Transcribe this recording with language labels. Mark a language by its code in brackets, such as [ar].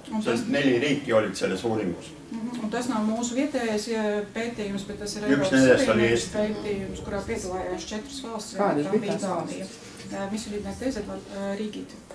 [et] Sest 4 riiki olid selles uuringus. [lv] Un tas nav mūsu vietējais pētījums, bet tas ir Eiropas Savienības pētījums, kurā piedalājās 4 valsts. Kādas bija tās valsts? [et] Mis olid need teised riigid?